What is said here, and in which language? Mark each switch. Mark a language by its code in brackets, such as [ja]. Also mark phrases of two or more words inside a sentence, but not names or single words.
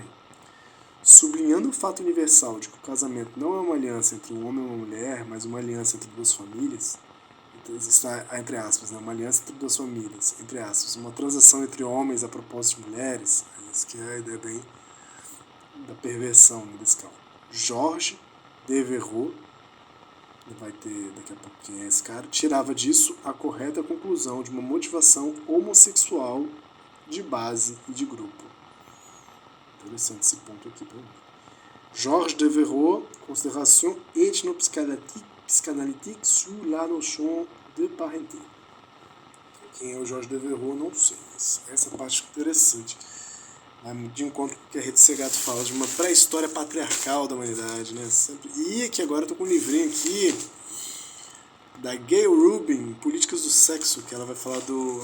[pt] Sublinhando o fato universal de que o casamento não é uma aliança entre um homem e uma mulher, mas uma aliança entre duas famílias, existe, entre aspas, né, uma aliança entre duas famílias, entre aspas, uma transação entre homens a propósito de mulheres, isso que é a ideia bem da perversão, né, desse cálculo. Georges Devereux, vai ter daqui a pouco quem é esse cara, tirava disso a correta conclusão de uma motivação homossexual de base e de grupo. Interessante esse ponto aqui para mim. [fr] Georges Devereux, Considération ethnopsychanalytique sur la notion de parenté. [pt] Quem é o Jorge Devereux, não sei, mas essa parte é interessante. Vai de encontro com o que a Rede Segato fala, de uma pré-história patriarcal da humanidade, né? Sempre... E aqui agora eu tô com um livrinho aqui da Gayle Rubin, Políticas do Sexo, que ela vai falar do...